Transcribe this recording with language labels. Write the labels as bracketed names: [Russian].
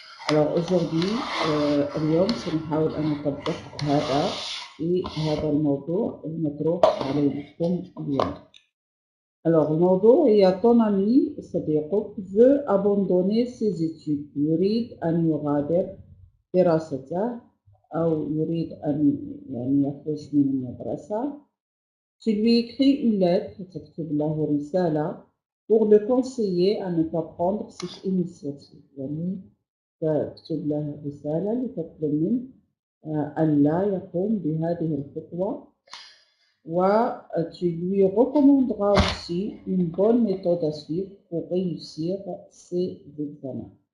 [French] Alors aujourd'hui, [Arabic] اليوم سنحاول أن نطبق هذا في هذا الموضوع المطروح عليكم اليوم. [French] Alors [Arabic] الموضوع هي [French] ton ami [Arabic] صديقك [French] veut abandonner ses études، [Arabic] يريد أن يغادر دراسته أو يريد أن يعني يخرج من المدرسة. [French] Tu lui écris une lettre, [Arabic] تكتب له رسالة [French] pour le conseiller à ne pas prendre cette initiative. [Arabic] يعني تكتب له رسالة لتطلب منه ألا يقوم بهذه الخطوة. [French] و tu lui recommanderas aussi une bonne méthode à suivre pour réussir ses examens.